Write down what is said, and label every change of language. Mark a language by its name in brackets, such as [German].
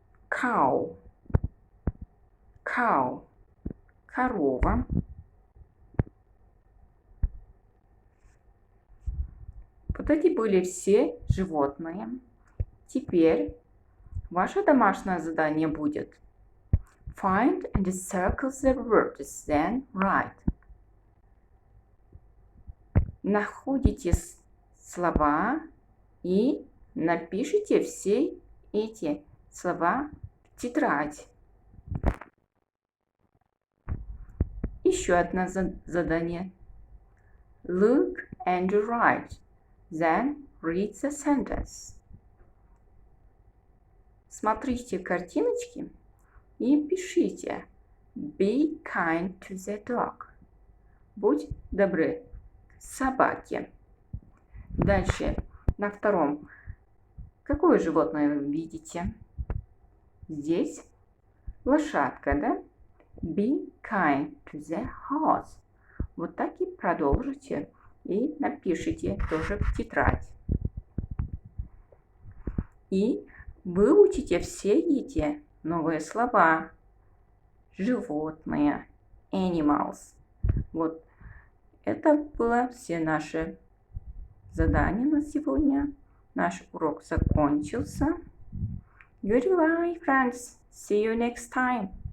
[English] Cow. Cow. Корова. [Russian] Вот эти были все животные. Теперь ваше домашнее задание будет: [English] Find and circle the words, then write. [Russian] Находите слова и напишите все эти слова в тетрадь. Еще одно задание. [English] Look and write, then read the sentence. [Russian] Смотрите картиночки и пишите. [English] Be kind to the dog. [Russian] Будь добры к собаке. Дальше, на втором. Какое животное вы видите? Здесь лошадка, да? [English] Be kind to the horse. [Russian] Вот так и продолжите и напишите тоже в тетрадь. И выучите все эти новые слова. Животные. Animals. Вот. Это было все наши задания на сегодня. Наш урок закончился. [English] Goodbye, friends. See you next time.